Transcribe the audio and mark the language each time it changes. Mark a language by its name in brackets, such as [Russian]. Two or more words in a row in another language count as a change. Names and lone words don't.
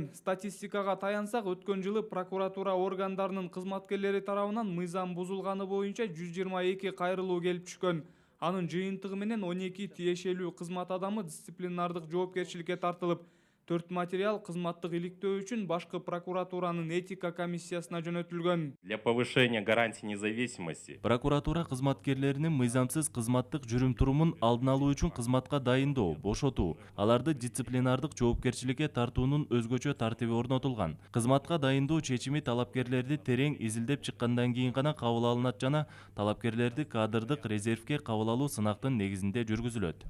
[Kyrgyz] Статистикага таянсак, өткөн жылы прокуратура органдарынын кызматкерлери тарабынан мыйзам бузулганы боюнча 122 кайрылуу келип түшкөн. Анын жыйынтыгы менен 12 тиешелүү кызмат адамы дисциплинардык жоопкерчиликке тартылып, 4 материал кызматтык иликтөө үчүн башкы прокуратуранын этика комиссиясына жөнөтүлгөн. [Russian] Для повышения гарантии независимости [Kyrgyz] Прокуратура кызматкерлеринин мыйзамсыз кызматтык жүрүм-турумун алдын алуу үчүн кызматка дайындоо, бошотуу, аларды дисциплинардык жоопкерчиликке тартуунун өзгөчө тартиби орнотулган. Кызматка дайындоо чечими талапкерлерди терең изилдеп чыккандан кийин гана кабыл алынат жана талапкерлерди кадрдык резервге кабыл алуу сынактын негизинде жүргүзүлөт.